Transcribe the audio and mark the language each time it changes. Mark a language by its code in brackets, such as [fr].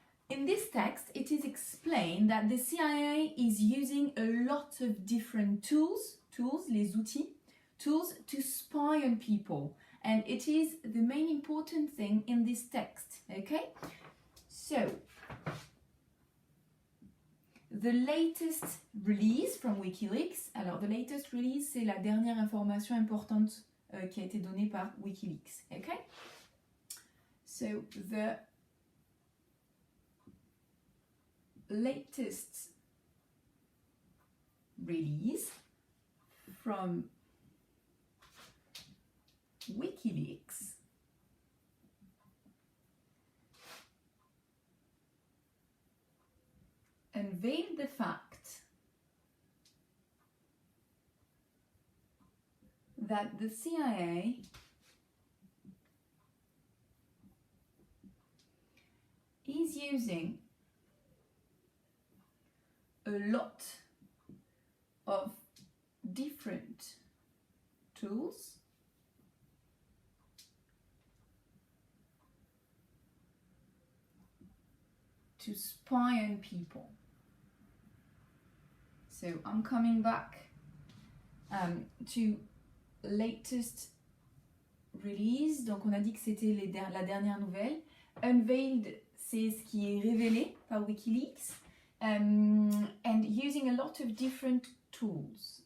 [en] In this text, it is explained that the CIA is using a lot of different tools, [fr] les outils, [en] tools to spy on people. And it is the main important thing in this text, okay? So, the latest release from WikiLeaks. [fr] Alors, [en] the latest release, [fr] c'est la dernière information importante qui a été donnée par WikiLeaks, okay? [en] So, the latest release from WikiLeaks unveiled the fact that the CIA is using a lot of different tools to spy on people. So I'm coming back to latest release. [fr] Donc on a dit que c'était la dernière nouvelle. Unveiled, c'est ce qui est révélé par WikiLeaks. [en] And using a lot of different tools.